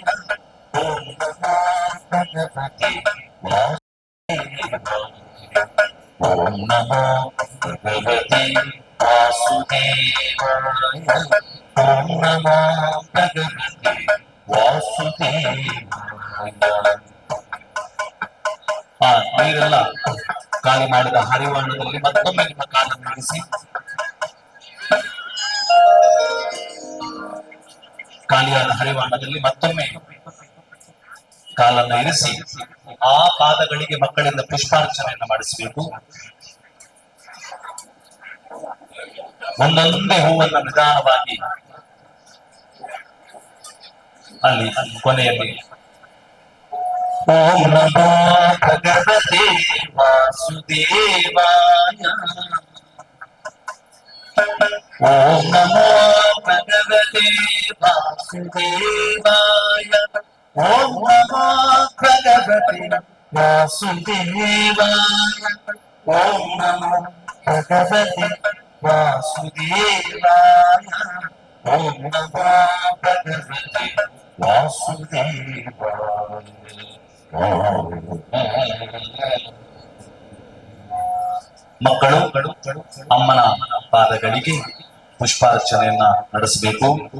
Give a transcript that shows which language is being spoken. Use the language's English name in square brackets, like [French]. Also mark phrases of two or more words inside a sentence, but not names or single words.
[Sanskrit] ಓಂ ನಮೋ ಭಗವತಿ ವಾಸುದೇವಾಯ. ಓಂ ನಮೋ ಭಗವತಿ ವಾಸುದೇವಾಯ. ಓಂ ನಮೋ ಭಗವತಿ ವಾಸುದೇವಾಯ. [Kannada] ಆ ನೀರೆಲ್ಲ ಖಾಲಿ ಮಾಡಿದ ಹರಿವಾಣದಲ್ಲಿ ಮತ್ತೊಮ್ಮೆ ನಿಮ್ಮ ಕಾಲನ್ನು ಇರಿಸಿ. ಖಾಲಿಯಾದ ಹರಿವಾಣದಲ್ಲಿ ಮತ್ತೊಮ್ಮೆ ಕಾಲನ್ನು ಇರಿಸಿ ಆ ಪಾದಗಳಿಗೆ ಮಕ್ಕಳಿಂದ ಪುಷ್ಪಾರ್ಚನೆಯನ್ನು ಮಾಡಿಸಬೇಕು. ಒಂದೊಂದೇ ಹೂವನ್ನು ನಿಧಾನವಾಗಿ ಅಲ್ಲಿ ಕೊನೆಯಲ್ಲಿ [Sanskrit] ಓಂ ನಮೋ ಭಗವತೆ ವಾಸುದೇವಾಯ. ಓಂ ನಮೋ ಭಗವತೆ ವಾಸುದೇವಾಯ. ಓಂ ನಮೋ ಭಗವತೆ ವಾಸುದೇವಾಯ. ಓಂ ನಮೋ ಭಗವತೆ ವಾಸುದೇವಾಯ. ಓಂ ನಮೋ ಭಗವತೆ ವಾಸುದೇವಾಯ. [Kannada] ಮಕ್ಕಳು ಅಮ್ಮನ ಪಾದಗಳಿಗೆ ಪುಷ್ಪಾರ್ಚನೆಯನ್ನ ನಡೆಸಬೇಕು.